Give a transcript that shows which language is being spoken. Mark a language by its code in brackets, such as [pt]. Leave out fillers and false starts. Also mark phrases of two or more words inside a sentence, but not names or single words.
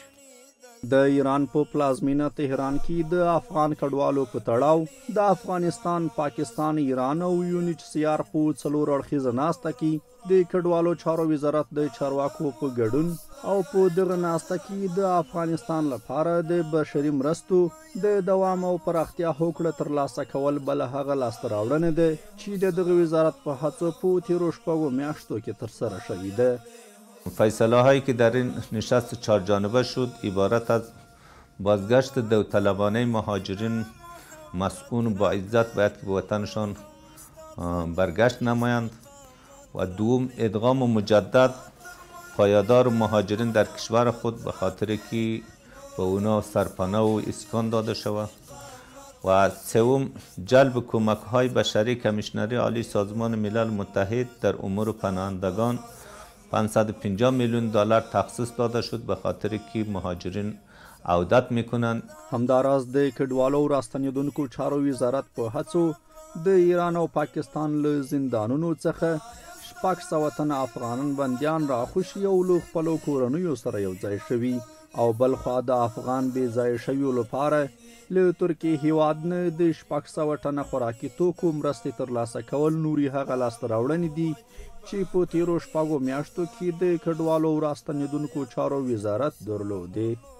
[ps] د ایران په پلازمینه تهران کې د افغان کډوالو په تړاو د افغانستان، پاکستان، ایران او UNHCR په څلور اړخیزه ناسته کې د کډوالو چارو وزارت د چارواکو په ګډون او په دغه ناسته کې د افغانستان لپاره د بشري مرستو د دوام او پراختیا هوکړه ترلاسه کول بل هغه لاسته راوړنه ده چې د دغه وزارت په هڅو په تیرو شپږو میاشتو کې ترسره شوې ده. [fa] فیصله هایی که در این نشست 4 جانبه شد عبارت از بازگشت داوطلبانه مهاجرین مسئول با عزت باید که به وطنشان برگشت نمایند و دوم ادغام مجدد پایدار مهاجرین در کشور خود به خاطر که به اونا سرپناه و اسکان داده شود و سوم جلب کمک های بشری کمیشنری عالی سازمان ملل متحد در امور پناهندگان 550 میلیون دلار تخصیص داده شد به خاطر که مهاجرین عودت میکنند. [ps] همداراز د کډوالو راستنیدونکو چارو وزارت په هڅو د ایران او پاکستان له زندانونو څخه 600 تنه افغانان بندیان راخوشي او له خپلو کورنیو سره یو ځای شوي او بلخوا د افغان بې ځایه شویو لپاره له ترکیې هیواد نه د 600 تنه خوراکي توکو مرستې ترلاسه کول نوري هغه لاسته راوړنې دي چې په تیرو شپږو میاشتو کې د کډوالو راستنیدونکو چارو وزارت درلودې.